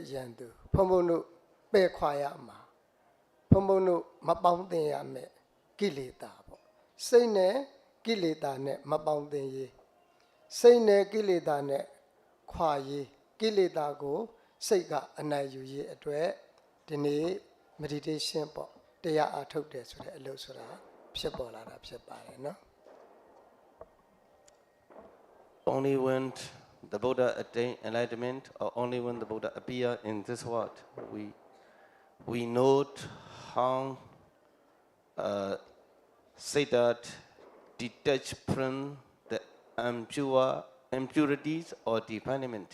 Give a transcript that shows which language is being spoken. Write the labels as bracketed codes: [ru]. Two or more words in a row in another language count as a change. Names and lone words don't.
[my] ယံသူဖုံဖုံတို့ပဲ့ခွာရမှာဖုံဖုံတို့မပေါင်းသင်ရမယ်ကိလေသာပေါ့စိတ်နဲ့ကိလေသာနဲ့မပေါင်းသင်ရေးစိတ်နဲ့ကိလေသာနဲ့ခွာရေးကိလေသာကိုစိတ်ကအနိုင်ယူရေးအတွက်ဒီနေ့ meditation ပေါ့တရားအားထုတ်တယ်ဆိုတဲ့အလုပ်ဆိုတာဖြစ်ပေါ်လာတာဖြစ်ပါတယ်နော် [en] Only when the Buddha attained enlightenment, or only when the Buddha appear in this world, we note how say that detach from the impurities or defilement.